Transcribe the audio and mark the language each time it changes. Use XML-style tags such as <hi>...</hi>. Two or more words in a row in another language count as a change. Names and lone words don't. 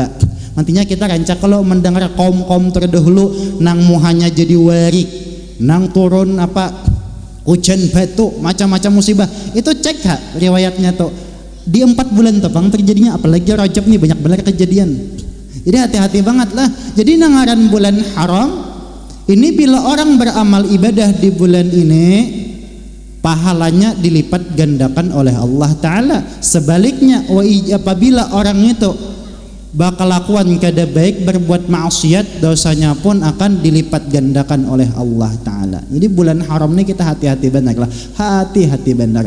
<bjn>Nantinya kita rancak kalau mendengar kaum-kaum terdahulu nang muhanya jadi warik, nang turun hujan batu, macam-macam musibah.</bjn> <id>Itu cek kak riwayatnya tuh di 4 bulan tuh bang terjadinya, apalagi Rajab nih banyak benar kejadian. Jadi hati-hati banget lah.</id> <bjn>Jadi nangaran bulan haram ini bila orang beramal ibadah di bulan ini pahalanya dilipat gandakan oleh Allah Ta'ala.</bjn> <id>Sebaliknya apabila orang itu bakal lakukan kada baik, berbuat maksiat, dosanya pun akan dilipat gandakan oleh Allah Ta'ala. Jadi bulan haram ini kita hati-hati benar lah, hati-hati benar.</id>